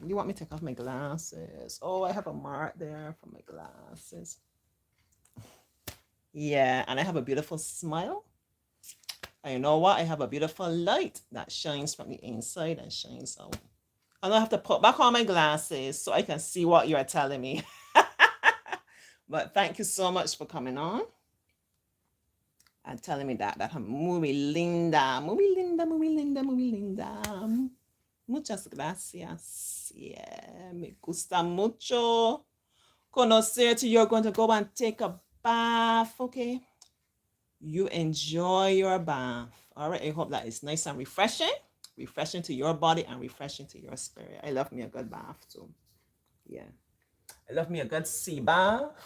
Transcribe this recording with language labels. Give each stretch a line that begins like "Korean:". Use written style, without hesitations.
English: You want me to take off my glasses? Oh, I have a mark there for my glasses. Yeah, and I have a beautiful smile. And you know what? I have a beautiful light that shines from the inside and shines out. I'm gonna have to put back on my glasses so I can see what you're telling me. But thank you so much for coming on and telling me that I'm
Spanish: muy linda, muy linda,
English: muy linda, muy linda.
Spanish: Muchas gracias. Yeah, me gusta mucho conocerte.
English: You're going to go and take a bath, okay? You enjoy your bath. All right, I hope that is nice and refreshing to your body and refreshing to your spirit. I love me a good bath too. Yeah. I love me a good sea bath.